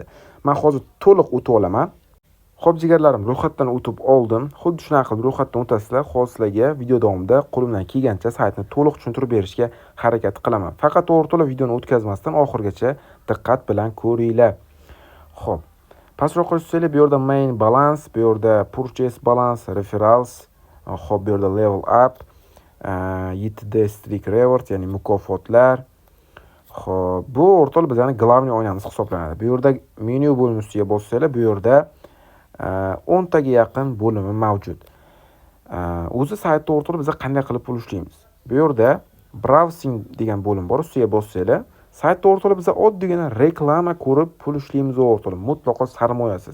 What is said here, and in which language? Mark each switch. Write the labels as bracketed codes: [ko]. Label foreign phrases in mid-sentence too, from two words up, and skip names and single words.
[uz] Men hozir to'liq o'tib olaman. Xo'p jigarlarim, ro'yxatdan o'tib oldim. Xuddi shunaqa qilib ro'yxatdan o'tasizlar. Hozirlarga video davomida qo'limdan kelgancha saytni to'liq tushuntirib berishga harakat qilaman. Faqat o'rtoqlar, videoni o'tkazmasdan oxirigacha diqqat bilan ko'ringlar. Xo'p. Pastroqqa tushsanglar, bu yerda [en] main balance, [uz] bu yerda [en] purchase balance, [uz] referrals, xo'p, bu yerda [en] level up, YTD streak reward, [uz] ya'ni mukofotlar. Xo'p, bu o'rtoqlar bizning glavniy oynamiz hisoblanadi. Bu yerda menyu bo'limi ustiga bossanglar, bu yerda 10 taga yaqin bo'limi mavjud. O'zi saytda o'rtoqlar biz qanday qilib pul ishlaymiz? Bu yerda browsing degan bo'lim bor, ustiga bossanglar, saytda o'rtoqlar biz oddiygina reklama ko'rib pul ishlaymiz o'rtoqlar, mutlaqo sarmoyasiz.